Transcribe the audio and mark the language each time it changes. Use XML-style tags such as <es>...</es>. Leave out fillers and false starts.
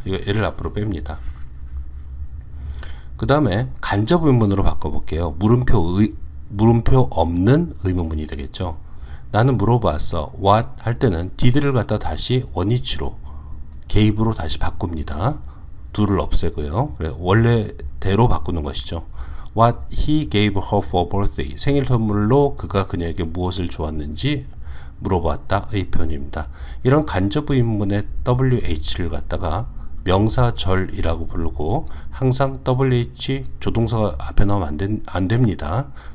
<ko>이거 얘를 앞으로 뺍니다. 그 다음에 간접 의문문으로 바꿔볼게요. 물음표 없는 의문문이 되겠죠. 나는 물어봤어. what 할 때는 did를 갖다 다시 원위치로 gave로 다시 바꿉니다. do를 없애고요. 원래대로 바꾸는 것이죠.</ko> <en>What he gave her for birthday.</en> <ko>생일 선물로 그가 그녀에게 무엇을 주었는지 물어봤다. 의 표현입니다. 이런 간접 의문문의 WH를 갖다가 명사절이라고 부르고 항상 WH 조동사가 앞에 나오면 안 됩니다.</ko>